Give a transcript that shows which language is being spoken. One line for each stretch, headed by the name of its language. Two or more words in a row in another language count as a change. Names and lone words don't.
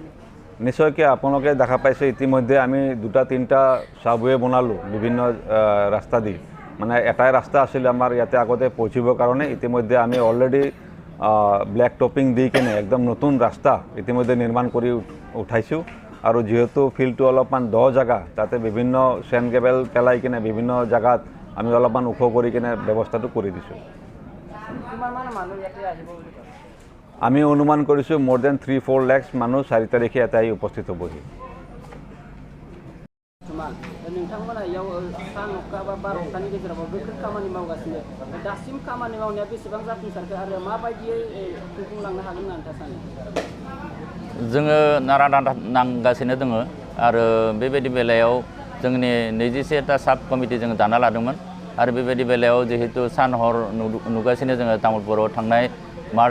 Assamese: নিশ্চয়কৈ আপোনালোকে দেখা পাইছে ইতিমধ্যে আমি 2-3টা সাবৱে বনালোঁ বিভিন্ন ৰাস্তা দি মানে এটাই ৰাস্তা আছিল আমাৰ ইয়াতে আগতে পৌঁছিবৰ কাৰণে ইতিমধ্যে আমি অলৰেডি
English: black topping
Assamese: দি কিনে একদম নতুন ৰাস্তা ইতিমধ্যে নিৰ্মাণ কৰি উঠাইছোঁ আৰু যেহেতু ফিল্ডটো অলপমান দ জাগা তাতে বিভিন্ন চেন কেবল পেলাই কিনে বিভিন্ন জাগাত আমি অলপমান ওখ কৰি কিনে ব্যৱস্থাটো কৰি দিছোঁ। আমি অনুমান কৰিছোঁ
English: more than 3-4 lakhs
Assamese: মানুহ 4 তাৰিখে ইয়াতে আহি উপস্থিত হ'বহি।
Bodo: नोंथांमोना याव सान अखा बा बार अखानि गेजेराव गोख्रों खामानि मावगासिनो दासिम खामानि मावनाया बेसेबां जाफुंसारखो आरो माबायदियै खुंफुंलांनो हागोन होनना नोंथाङा सानो? जोङो नारा नांगासिनो दङ आरो बेबायदि बेलायाव जोंनि 21टा
English: sub committee
Bodo: जोङो दाना लादोंमोन आरो बेबायदि बेलायाव जिहेतु सान हर नुगासिनो जोङो तामुलपुराव थांनाय मार्च